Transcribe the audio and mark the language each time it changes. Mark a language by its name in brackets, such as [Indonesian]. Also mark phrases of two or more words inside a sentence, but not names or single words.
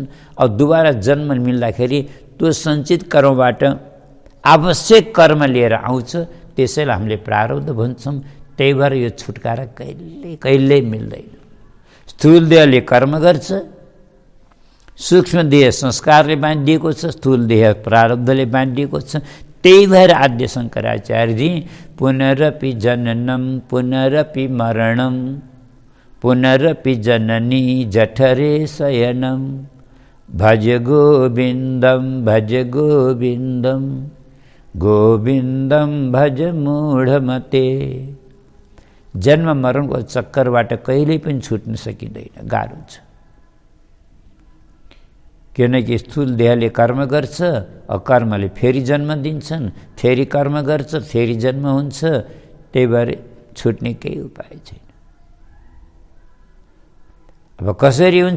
[Nepali] अब दुबारा जन्म मिल्दाखेरि त्यो सञ्चित कर्मबाट आवश्यक कर्म लिएर आउँछ, त्यसैलाई हामीले प्रारब्ध भन्छौँ। त्यही भएर यो छुटकारा कहिल्यै मिल्दैन। स्थूल देहले कर्म गर्छ, सूक्ष्म देह संस्कारले बाँधिएको छ, स्थूल देह प्रारब्धले बाँधिएको छ। त्यही भएर आद्य शङ्कराचार्यजी [Sanskrit] पुनरपि जननम पुनरपि मरणम पुनरपि जननी जठरे शयनम भज गोविन्दम गोविन्दम भज मूढमते। [Nepali] जन्म मरणको चक्करबाट कहिल्यै पनि छुट्न सकिँदैन, गाह्रो छ। किनकि स्थूल देहले कर्म गर्छ, कर्मले फेरि जन्म दिन्छन्, फेरि कर्म गर्छ, फेरि जन्म हुन्छ। त्यही भएर छुट्ने केही उपाय छैन। अब कसरी हुन्छ?